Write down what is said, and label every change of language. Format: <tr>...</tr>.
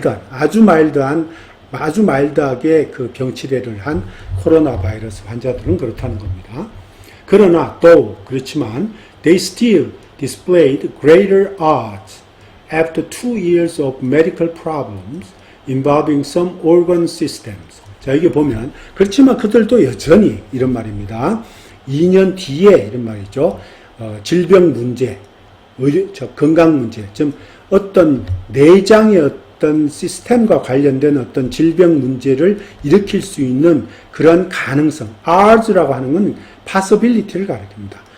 <ko>아주 마일드하게 그 병치레를 한 코로나 바이러스 환자들은 그렇다는 겁니다. 그러나 또 그렇지만</ko> <en>they still displayed greater odds after 2 years of medical problems involving some organ systems.</en> <ko>자, 이게 보면 그렇지만 그들도 여전히 이런 말입니다. 2년 뒤에 이런 말이죠. 질병 문제, 건강 문제, 좀 어떤 내장의 어떤 시스템과 관련된 어떤 질병 문제를 일으킬 수 있는 그런 가능성, odds라고 하는 건 possibility를 가리킵니다.</ko>